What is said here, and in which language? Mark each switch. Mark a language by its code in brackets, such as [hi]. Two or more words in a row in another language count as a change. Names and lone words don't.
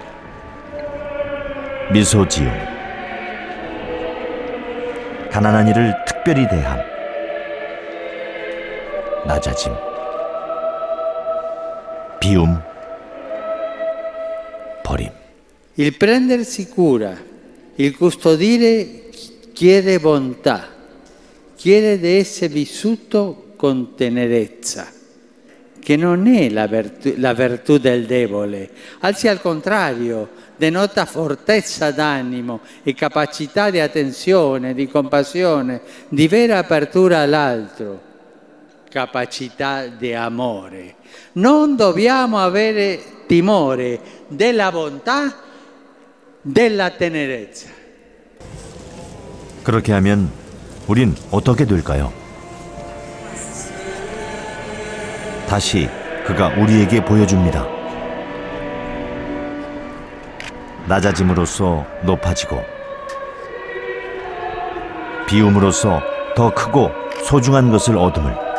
[ko] 미소 지음, 가난한 이를 특별히 대함, 낮아짐, 비움, 버림. [it] Il prendersi cura, il custodire chiede bontà, chiede di essere vissuto con tenerezza, che non è la virtù del debole, anzi al contrario, denota fortezza d'animo e capacità di attenzione, di compassione, di vera apertura all'altro, capacità di amore. Non dobbiamo avere timore della bontà, della tenerezza. [ko] 그렇게 하면 우린 어떻게 될까요? 다시 그가 우리에게 보여줍니다. 낮아짐으로써 높아지고, 비움으로써 더 크고 소중한 것을 얻음을.